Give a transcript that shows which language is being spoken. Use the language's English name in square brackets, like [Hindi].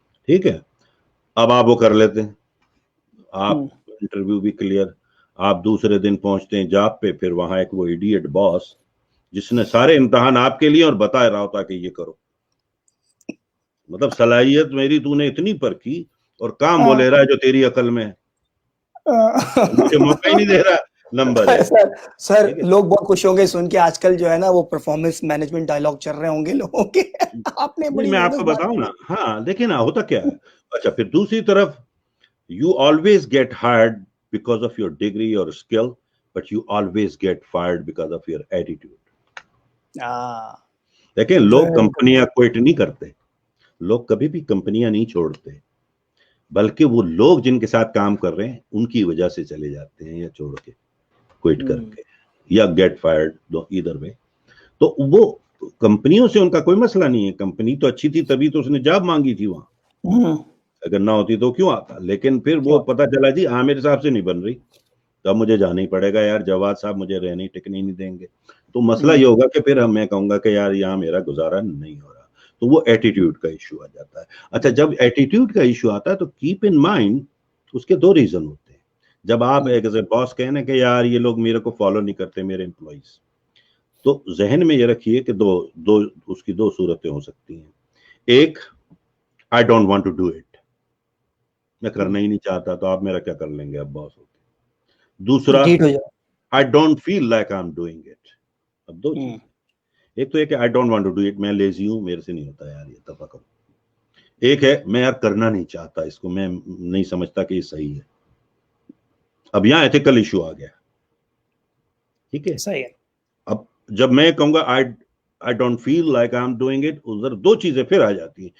[Urdu] ٹھیک ہے، اب آپ وہ کر لیتے ہیں، آپ انٹرویو بھی کلیئر، آپ دوسرے دن پہنچتے ہیں جاب پہ، پھر وہاں ایک وہ ایڈیٹ باس جس نے سارے امتحان آپ کے لیے اور بتا رہا ہوتا کہ یہ کرو، مطلب صلاحیت میری تو نے اتنی پرکھی اور کام وہ لے رہا ہے جو تیری عقل میں ہے، مجھے موقع ہی نہیں دے رہا. نمبر ہے سر لوگ بہت خوش ہوں گے سن کے، آج کل جو ہے نا وہ پرفارمنس مینجمنٹ ڈائلاگ چل رہے ہوں گے لوگوں کے. آپ نے میں آپ کو بتاؤں نا، ہاں دیکھیں نا ہوتا کیا ہے. اچھا پھر دوسری طرف [English] you always get hired because of your degree or skill, but you always get fired because of your attitude. [Urdu] دیکھیں لوگ کمپنیاں کوئٹ نہیں کرتے، لوگ کبھی بھی کمپنیاں نہیں چھوڑتے، بلکہ وہ لوگ جن کے ساتھ کام کر رہے ہیں ان کی وجہ سے چلے جاتے ہیں، یا چھوڑ کے کوئٹ کر کے، یا گیٹ فائرڈ، [English] either way. [Urdu] تو وہ کمپنیوں سے ان کا کوئی مسئلہ نہیں ہے، کمپنی تو اچھی تھی تبھی تو اس نے جاب مانگی تھی وہاں، اگر نہ ہوتی تو کیوں آتا. لیکن پھر وہ پتا چلا جی عامر صاحب سے نہیں بن رہی تو اب مجھے جانا ہی پڑے گا، یار جواد صاحب مجھے رہنے ٹکنے نہیں دیں گے. تو مسئلہ یہ ہوگا کہ پھر میں کہوں گا کہ یار یہاں میرا گزارا نہیں ہو رہا. تو وہ ایٹیٹیوڈ کا ایشو آ جاتا ہے. اچھا جب ایٹیٹیوڈ کا ایشو آتا ہے تو کیپ ان مائنڈ اس کے دو ریزن ہوتے ہیں. جب آپ ایک باس کہنا کہ یار یہ لوگ میرے کو فالو نہیں کرتے میرے امپلائیز، تو ذہن میں یہ رکھیے کہ دو اس کی دو صورتیں ہو سکتی ہیں. ایک [English] I don't want to do it، [Urdu] میں کرنا ہی نہیں چاہتا تو آپ میرا کیا کر لیں گے، اب باس ہوتے. دوسرا [English] I don't feel like I'm doing it. [Urdu] اب دو چیزیں، ایک تو یہ کہ [English] I don't want to do it، [Urdu] میں لیزی ہوں میرے سے نہیں ہوتا یار یہ دفعہ کرو. ایک ہے میں یار کرنا نہیں چاہتا اس کو، میں نہیں سمجھتا کہ یہ صحیح ہے. اب یہاں ایتھیکل ایشو آ گیا، ٹھیک ہے. صحیح ہے. اب جب میں کہوں گا [English] I don't feel like I'm doing it، [Urdu] ادھر دو چیزیں پھر آ جاتی ہیں.